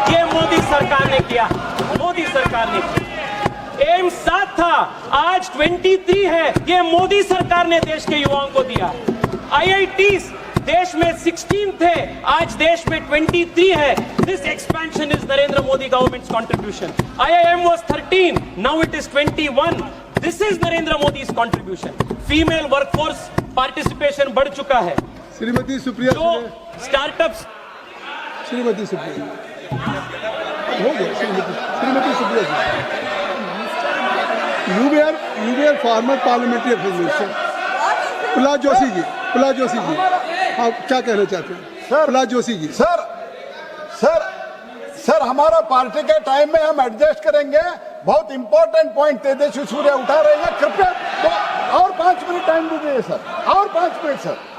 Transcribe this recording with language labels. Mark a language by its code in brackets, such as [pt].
[hi] ये मोदी सरकार ने किया, मोदी सरकार ने किया. एम्स 7 था, आज 23 है. ये मोदी सरकार ने देश के युवाओं को दिया. IITs देश में 16 थे, आज देश में 23 है. [en] This expansion is Narendra Modi government's contribution. IIM was 13, now it is 21. This is Narendra Modi's contribution. [hi] Female workforce participation बढ़ चुका है. श्रीमती सुप्रिया जो स्टार्टअप्स, श्रीमती सुप्रिया हो गया. [en] Shrimati Supriya ji, you were former parliamentary official. [hi] Prahlad Joshi ji, आप क्या कहना चाहते हैं? प्रहलाद जोशी जी. सर हमारा पार्टी के टाइम में हम एडजस्ट करेंगे. बहुत इंपॉर्टेंट पॉइंट तेजस्वी सूर्या उठा रहे हैं. कृपया तो और 5 मिनट टाइम दीजिए सर, और 5 मिनट सर.